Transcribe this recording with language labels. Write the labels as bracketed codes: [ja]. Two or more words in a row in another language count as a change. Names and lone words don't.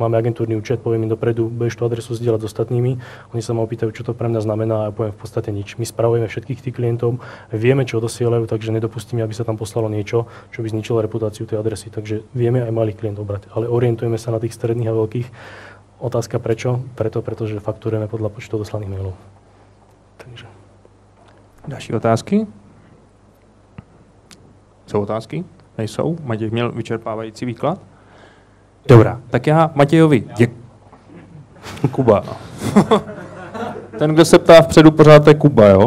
[sk] Máme agentúrny účet, poviem im dopredu, budeš tú adresu zdieľať s ostatnými. Oni sa ma opýtajú, čo to pre mňa znamená a ja poviem v podstate nič. My spravujeme všetkých tých klientov, vieme, čo dosielajú, takže nedopustíme, aby sa tam poslalo niečo, čo by zničilo reputáciu tej adresy. Takže vieme aj malých klientov brať, ale orientujeme sa na tých stredných a veľkých. Otázka prečo? Pretože fakturujeme podľa počtu doslaných mailov. Takže. [cs] Další otázky? Jsou otázky? Nejsou? Matěj měl vyčerpávající výklad? Dobrá, tak já Matějovi Kuba. Ten, kdo se ptá vpředu, pořád je Kuba, jo?